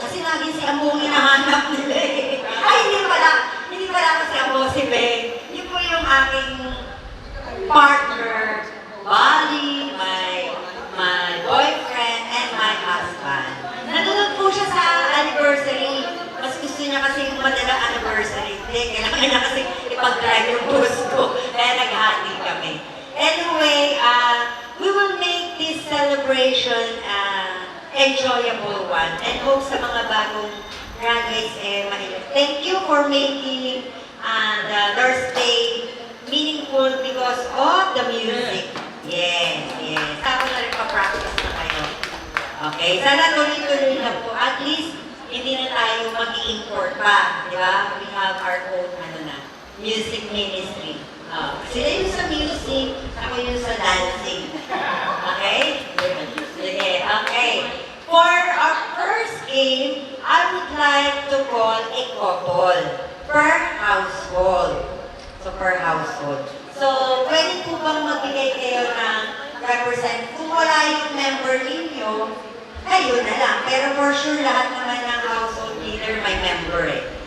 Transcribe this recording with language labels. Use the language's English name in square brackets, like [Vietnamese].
[Filipino] Kasi lagi si Ambo ang hinahanap nila eh. Ay, hindi pala ako si Ambo, si Beng. Yun po yung aking [English] partner, Bali, my boyfriend, and my husband. [Filipino] Nanonood po siya sa anniversary. Mas gusto niya kasi yung madala anniversary. Hindi, kailangan niya kasi ipag-drive yung bus ko. Kaya naghati kami. [English] Anyway, we will make this celebration enjoyable one and hope [Filipino] sa mga bagong [English] graduates mahilig. Thank you for making the Nurse Day meaningful because of the music. Yes, yes. [Filipino] Ako na rin pa-practice na kayo. Okay, sana tuloy-tuloy na po. At least, hindi na tayo mag-i-import pa. Di ba? [English] We have our own music ministry. [Filipino] Sila yung sa music, ako yung sa dancing. Okay? Sige, okay. [English] For our first game, I would like to call a couple per household. So, per household. [Filipino] So, pwede po bang magbigay kayo ng represent? Kung wala yung member ninyo, kayo na lang. Pero [English] for sure, [Filipino] lahat naman ng household leader may member eh.